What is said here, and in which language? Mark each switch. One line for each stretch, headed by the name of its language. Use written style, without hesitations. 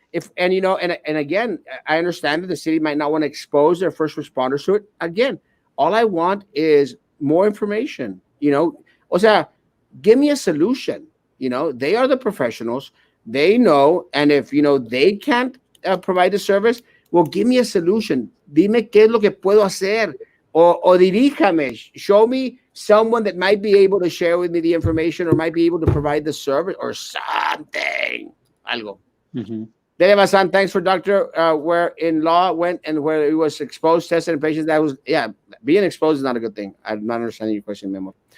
English: if and you know, and again, I understand that the city might not want to expose their first responders to it. Again, all I want is more information. You know,
Spanish: o sea,
English: give me a solution. You know, they are the professionals. They know, and if you know they can't provide the service, well, give me a solution.
Spanish: Dime qué es lo que puedo hacer, o diríjame.
English: Show me someone that might be able to share with me the information, or might be able to provide the service, or something.
Spanish: Algo. Mm-hmm. Dele Basan, thanks for Dr. Where in law went and where it was exposed, tested, and patients.
English: That was, yeah, being exposed is not a good thing. I'm not understanding your question, Memo.